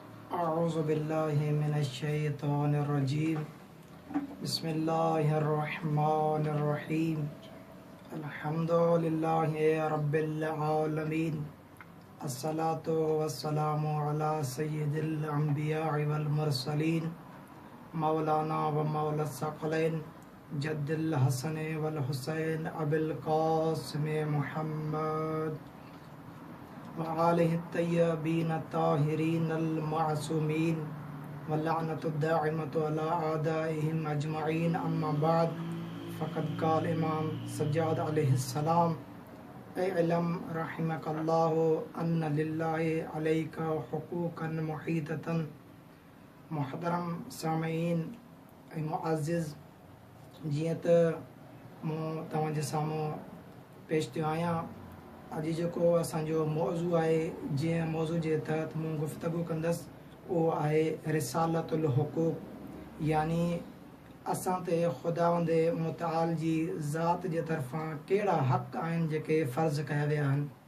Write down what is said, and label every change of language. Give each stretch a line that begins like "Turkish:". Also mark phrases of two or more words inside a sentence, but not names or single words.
Arabic: أعوذ بالله من الشيطان الرجيم بسم الله الرحمن الرحيم الحمد لله رب العالمين والصلاة والسلام على سيد الأنبياء والمرسلين مولانا ومولى الثقلين جد الحسن والحسين أبي القاسم محمد وآله الطيبين الطاهرين المعصومين ولعنة دائمة على أعدائهم أجمعين أما بعد فقد قال الإمام السجاد عليه السلام اعلم رحمك الله أن لله عليك حقوقا محيطة.
Sindhi: मुहतरम सामीन ऐं मुअज़्ज़िज़, जीअं त मूं तव्हांजे साम्हूं पेश थियो आहियां, अॼु जेको असांजो मौज़ू आहे, जीअं मौज़ू जे तहत मूं गुफ़्तगू कंदसि, उहो आहे रिसालतुल हुकूक, यानी असां ते ख़ुदावंद मुतआल जी ज़ात जे तरफ़ां कहिड़ा हक़ आहिनि जेके फ़र्ज़ कया विया आहिनि।